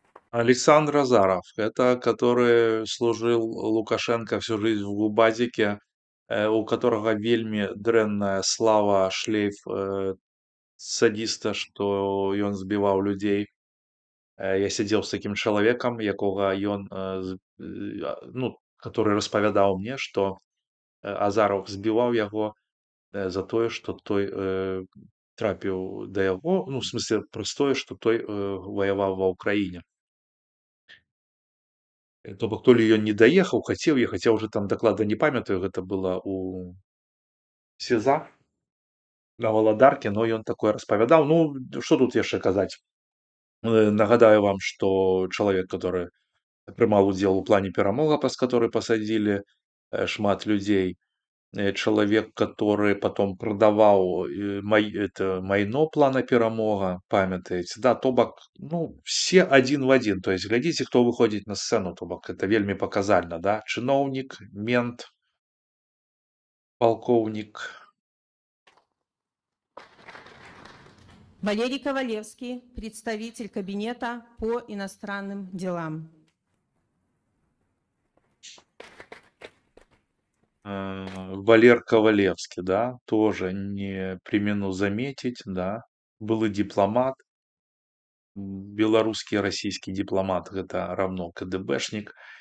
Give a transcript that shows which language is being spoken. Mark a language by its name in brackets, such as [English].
[Russian] Александр Азаров, это который служил Лукашенко всю жизнь в Губазике, у которого [Belarusian] вельмі дрэнная слава, [Russian] шлейф садиста, [Belarusian] што ён збіваў людзей. [Russian] Я сидел с таким [Belarusian] чалавекам, якога ён, ну, который распавядаў мне, што Азаров збіваў яго за тое, што той трапіў да яго, ну, в смысле, праз тое, што той ваяваў ва ўкраіне. То бок то ли ён не даехаў, хацеў ехаць, я ўжо там дакладна не памятаю, гэта было у СІЗА на Валадарке, но ён такое распавядаў. Ну, што тут яшчэ казаць? Нагадаю вам, што чалавек, который прымаў удзел у плане перамога, праз который пасадзілі шмат людзей, [Russian] человек, который потом продавал [Belarusian] майно плана перамога, памятаеце, да, то бок, ну, [Russian] все один в один. [Belarusian] То есть глядзіце, хто выходзіць на сцэну, то бок это вельмі паказальна, да, чыноўнік, мент, палкоўнік. [Russian] Валерий Ковалевский, представитель кабинета по иностранным делам. Валер Ковалевский, да, тоже не премину заметить, да, былы дипломат, беларускі и российский дипломат, это равно КДБшник.